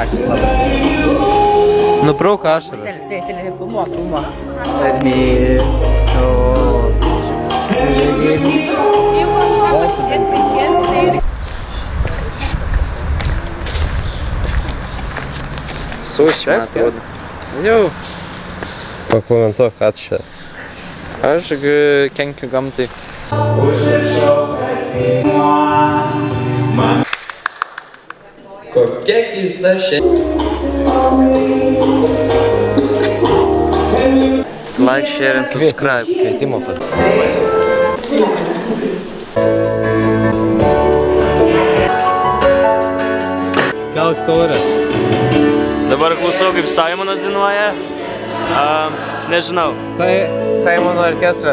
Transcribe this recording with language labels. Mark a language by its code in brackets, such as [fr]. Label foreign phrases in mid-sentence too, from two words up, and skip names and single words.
[lt] Nubrauk ašarą. Suši, man atrodo. Jau. Pakomentuok, ką čia. Aš kenkiu gamtai. Kokia keista [en] Like, share and subscribe. [lt] Kvietimo pas. Kelk taurę. Dabar klausau, kaip Simonas dainuoja. Nežinau. Simono orkestras.